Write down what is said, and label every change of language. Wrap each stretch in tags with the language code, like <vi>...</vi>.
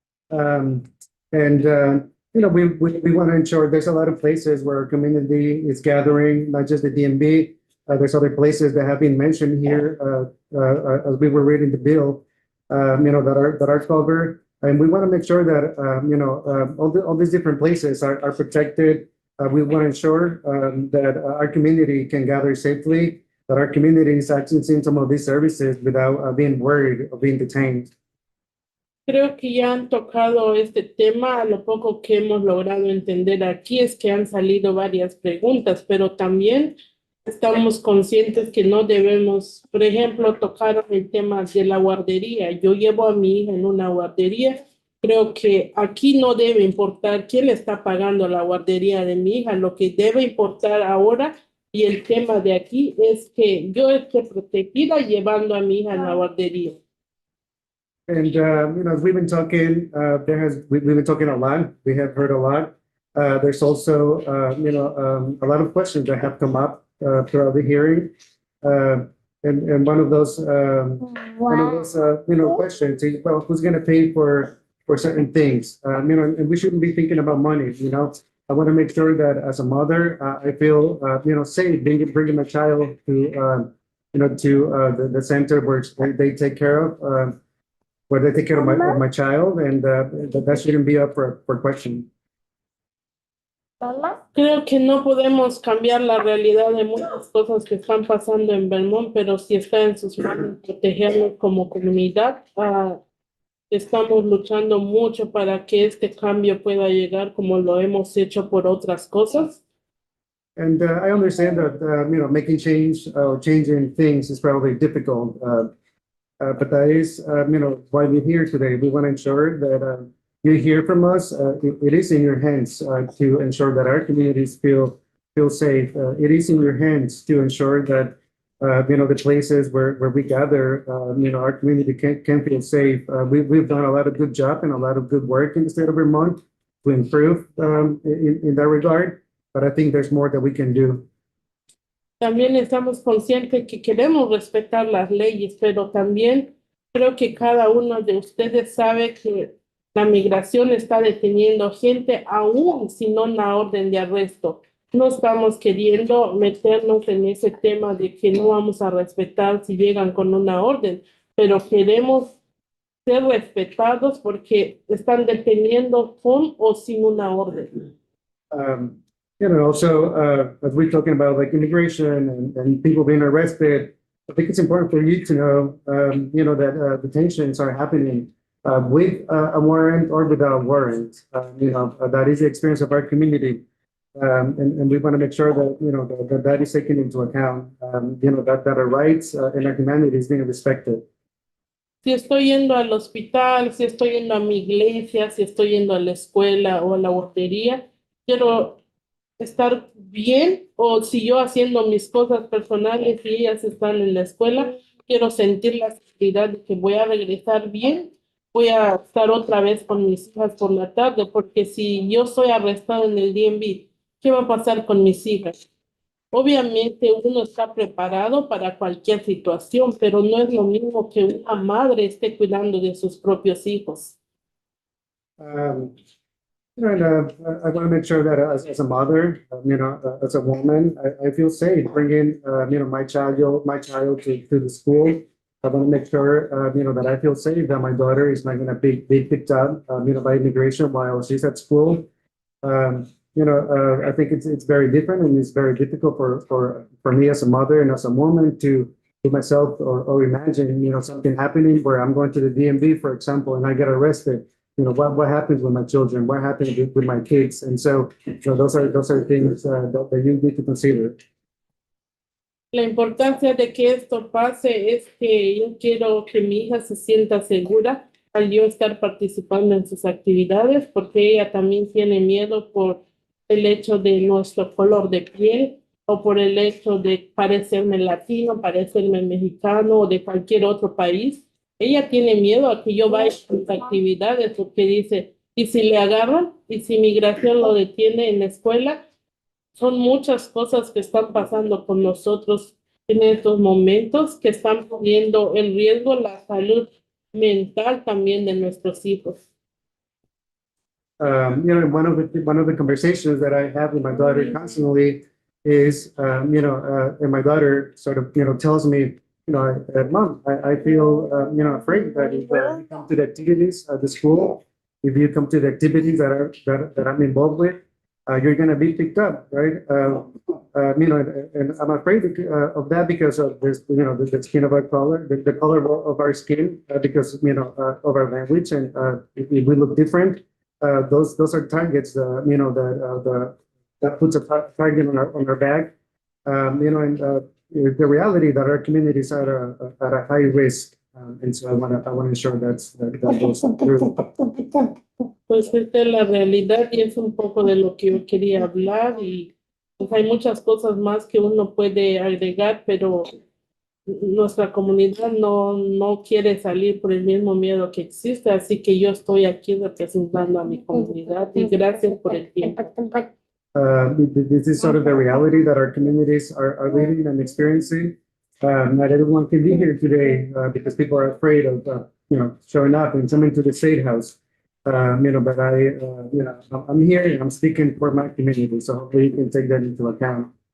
<en>We want to ensure there's a lot of places where our community is gathering, not just the DMV. There's other places that have been mentioned here as we were reading the bill, that are covered. And we want to make sure that, all these different places are protected. We want to ensure that our community can gather safely, that our community is accessing some of these services without being worried of being detained.</en> <es>Creo que ya han tocado este tema. Lo poco que hemos logrado entender aquí es que han salido varias preguntas, pero también estamos conscientes que no debemos, por ejemplo, tocar el tema de la guardería. Yo llevo a mi hija en una guardería. Creo que aquí no debe importar quién le está pagando la guardería de mi hija. Lo que debe importar ahora y el tema de aquí es que yo esté protegida llevando a mi hija en la guardería.</es> <en>And, as we've been talking, we've been talking a lot. We have heard a lot. There's also, a lot of questions that have come up throughout the hearing. And one of those, questions is, well, who's going to pay for certain things? And we shouldn't be thinking about money, I want to make sure that as a mother, I feel, safe bringing my child to, the center where they take care of, where they take care of my child, and that shouldn't be up for question.</en> <es>Creo que no podemos cambiar la realidad de muchas cosas que están pasando en Vermont, pero si está en sus manos protegernos como comunidad, estamos luchando mucho para que este cambio pueda llegar como lo hemos hecho por otras cosas.</es> <en>And I understand that, making change or changing things is probably difficult. But that is, why we're here today. We want to ensure that you hear from us. It is in your hands to ensure that our communities feel safe. It is in your hands to ensure that, the places where we gather, our community can feel safe. We've done a lot of good job and a lot of good work in the state of Vermont to improve in that regard. but I think there's more that we can do.</en> <es>También estamos conscientes que queremos respetar las leyes, pero también creo que cada uno de ustedes sabe que la migración está deteniendo gente aún sin una orden de arresto. No estamos queriendo meternos en ese tema de que no vamos a respetar si llegan con una orden, pero queremos ser respetados porque están deteniendo con o sin una orden.</es> <en>Also, as we're talking about like immigration and people being arrested, I think it's important for you to know, that detentions are happening with a warrant or without a warrant. That is the experience of our community. And we want to make sure that, that is taken into account, that our rights and our humanity is being respected.</en> <es>Si estoy yendo al hospital, si estoy yendo a mi iglesia, si estoy yendo a la escuela o a la guardería, quiero estar bien, o si yo haciendo mis cosas personales y ellas están en la escuela, quiero sentir la seguridad de que voy a regresar bien, voy a estar otra vez con mis hijas por la tarde, porque si yo soy arrestado en el DMV, ¿qué va a pasar con mis hijas? Obviamente uno está preparado para cualquier situación, pero no es lo mismo que una madre esté cuidando de sus propios hijos.</es> <en>I want to make sure that as a mother, as a woman, I feel safe bringing, my child to the school. I want to make sure, that I feel safe, that my daughter is not going to be picked up, by immigration while she's at school. I think it's very different, and it's very difficult for me as a mother and as a woman to myself or imagine, something happening where I'm going to the DMV, for example, and I get arrested. What happens with my children? What happens with my kids? And so, those are things that you need to consider.</en> <es>La importancia de que esto pase es que yo quiero que mi hija se sienta segura al yo estar participando en sus actividades, porque ella también tiene miedo por el hecho de nuestro color de piel o por el hecho de parecerme latino, parecerme mexicano o de cualquier otro país. Ella tiene miedo a que yo vaya a sus actividades porque dice, ¿y si le agarran? ¿Y si migración lo detiene en la escuela? Son muchas cosas que están pasando con nosotros en estos momentos que están poniendo en riesgo la salud mental también de nuestros hijos.</es> <en>One of the conversations that I have with my daughter constantly is, and my daughter sort of, tells me, Mom, I feel, afraid that if you come to the activities at the school, if you come to the activities that I'm involved with, you're going to be picked up, right? And I'm afraid of that because of this, the skin of our color, the color of our skin, because, of our language. And if we look different, those are targets, that puts a target on our back, the reality that our communities are at a high risk. And so I want to ensure that goes through.</en> <es>Pues esta es la realidad y es un poco de lo que yo quería hablar, y pues hay muchas cosas más que uno puede agregar, pero nuestra comunidad no quiere salir por el mismo miedo que existe, así que yo estoy aquí representando a mi comunidad y gracias por el tiempo.</es> <en>This is sort of the reality that our communities are living and experiencing. Not everyone can be here today because people are afraid of, showing up and coming to the State House. But I'm here and I'm speaking for my community, so hopefully you can take that into account.</en>